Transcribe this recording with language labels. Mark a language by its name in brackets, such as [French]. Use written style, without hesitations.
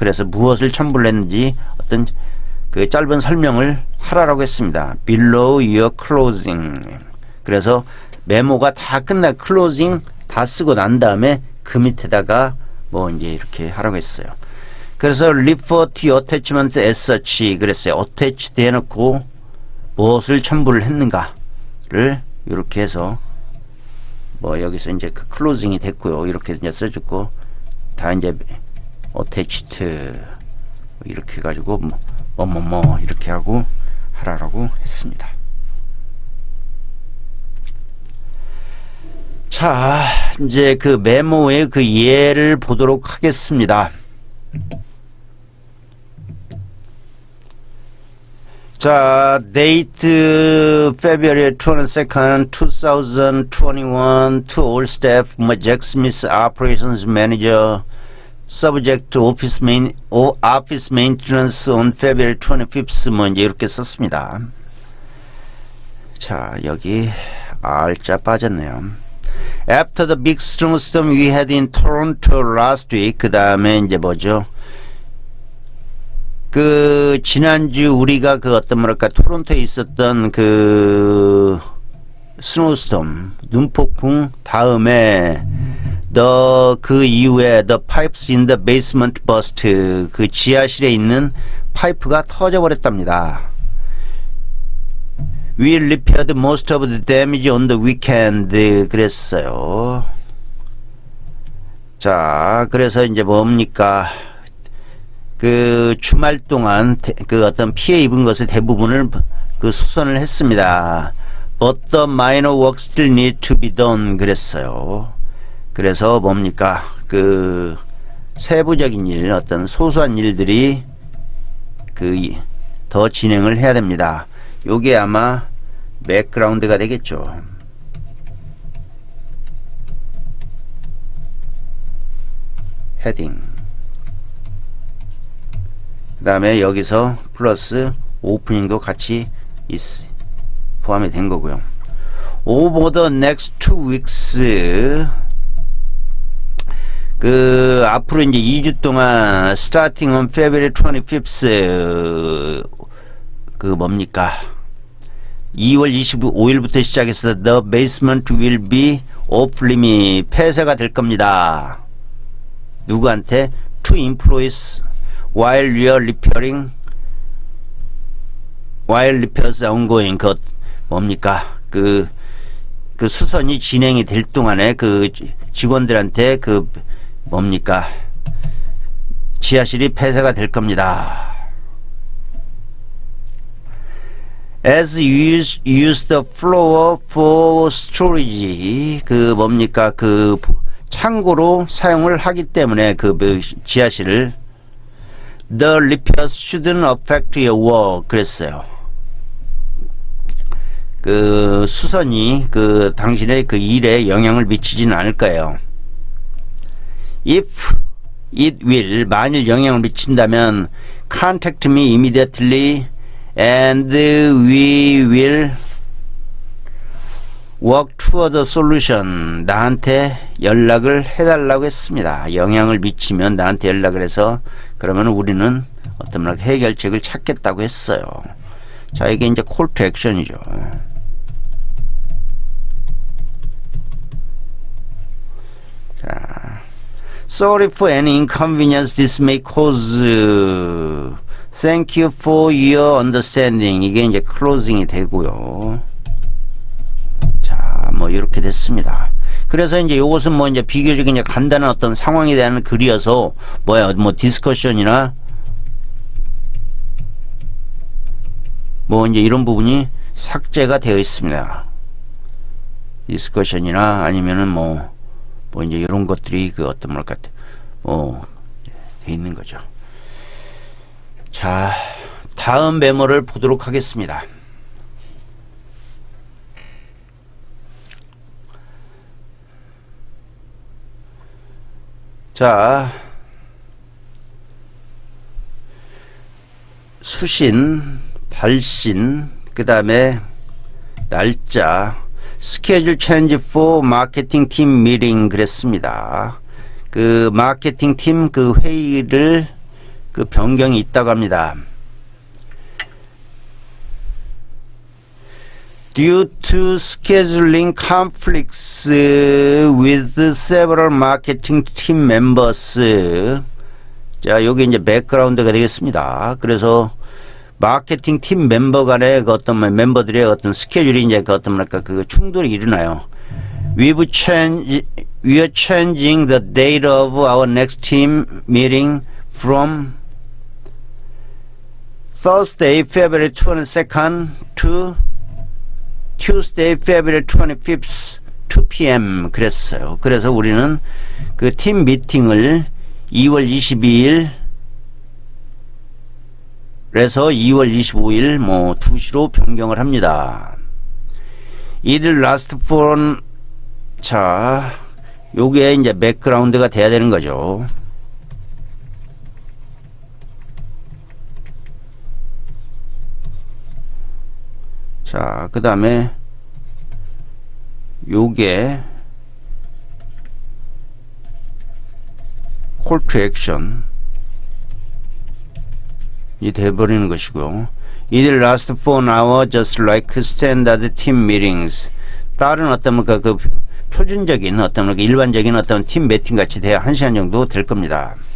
[Korean] 그래서 무엇을 첨부를 했는지 어떤 그 짧은 설명을 하라고 했습니다. [English] below your closing. [Korean] 그래서 메모가 다 끝나 closing 다 쓰고 난 다음에 그 밑에다가 뭐 이제 이렇게 하라고 했어요. 그래서 [English] refer to your attachment as such [Korean] 그랬어요. attached 해놓고 무엇을 첨부를 했는가 이렇게 해서 뭐 여기서 이제 그 클로징이 됐고요. 이렇게 이제 써줬고 다 이제 어태치트 이렇게 해가지고 뭐 이렇게 하고 하라고 했습니다. 자, 이제 그 메모의 그 예를 보도록 하겠습니다. [English] 자, date February 22nd, 2021 to all staff, Jack Smith, operations manager, subject to office maintenance on February 25th. [Korean] 뭐 이제 이렇게 썼습니다. 자, 여기 R자 빠졌네요. [English] After the big snowstorm we had in Toronto last week. [Korean] 그 다음에 이제 뭐죠? 그 지난주 우리가 그 어떤 뭐랄까 토론토에 있었던 그 스노우스톰 눈폭풍 다음에 그 이후에 [English] the pipes in the basement burst. [Korean] 그 지하실에 있는 파이프가 터져 버렸답니다. [English] We repaired most of the damage on the weekend. [Korean] 그랬어요. 자, 그래서 이제 뭡니까? 그 주말 동안 그 어떤 피해 입은 것의 대부분을 그 수선을 했습니다. [English] But the minor work still need to be done. [Korean] 그랬어요. 그래서 뭡니까? 그 세부적인 일, 어떤 소소한 일들이 그 더 진행을 해야 됩니다. 요게 아마 백그라운드가 되겠죠. 헤딩. 그 다음에 여기서 플러스 오프닝도 같이 포함이 된 거고요. [English] Over the next 2 weeks. [Korean] 그 앞으로 이제 2주 동안 [English] starting on February 25th [Korean] 그 뭡니까? 2월 25일부터 시작해서 [English] the basement will be off limit [Korean] 폐쇄가 될 겁니다. 누구한테? [English] To employees while repairs are ongoing. [Korean] 그 뭡니까? 그 수선이 진행이 될 동안에 그 직원들한테 그 뭡니까? 지하실이 폐쇄가 될 겁니다. [English] As you use the floor for storage. [Korean] 그 뭡니까? 그 창고로 사용을 하기 때문에 그 지하실을 [English] The repairs shouldn't affect your work. [Korean] 그랬어요. 그 수선이 그 당신의 그 일에 영향을 미치지는 않을 거예요. [English] If it will, [Korean] 만일 영향을 미친다면 [English] contact me immediately and we will work toward a solution. [Korean] 나한테 연락을 해달라고 했습니다. 영향을 미치면 나한테 연락을 해서 그러면 우리는 어떤 해결책을 찾겠다고 했어요. 자, 이게 이제 call to action이죠. [English] 자, sorry for any inconvenience this may cause. Thank you for your understanding. [Korean] 이게 이제 closing이 되고요. 자, 뭐 이렇게 됐습니다. 그래서 이제 요것은 뭐 이제 비교적인 이제 간단한 어떤 상황에 대한 글이어서 뭐 디스커션이나 뭐 이제 이런 부분이 삭제가 되어 있습니다. 디스커션이나 아니면은 뭐 이제 이런 것들이 그 어떤 뭐랄까 돼 있는 거죠. 자, 다음 메모를 보도록 하겠습니다. 자, 수신, 발신, 그 다음에 날짜, 스케줄 체인지 for 마케팅 팀 미팅 그랬습니다. 그 마케팅 팀 그 회의를 그 변경이 있다고 합니다. [English] Due to scheduling conflicts with several marketing team members. [Korean] 자, 여기 이제 백그라운드가 되겠습니다. 그래서 마케팅 팀 멤버 간의 그 어떤 멤버들의 어떤 스케줄이 이제 그 어떤 뭐랄까 그 충돌이 일어나요. [English] We are changing the date of our next team meeting from Thursday, February 22nd to Tuesday, February 25th, 2 p.m. [Korean] 그랬어요. 그래서 우리는 그 팀 미팅을 2월 22일 그래서 2월 25일 뭐 2시로 변경을 합니다. 이들 라스트 폰 자, 요게 이제 백그라운드가 돼야 되는 거죠. 자, 그 다음에 요게 call to action 이 돼버리는 것이고요. [English] 이들 last for an hour just like standard team meetings. [Korean] 다른 어떤 그 표준적인 어떤 일반적인 어떤 팀 미팅 같이 돼야 1시간 정도 될 겁니다.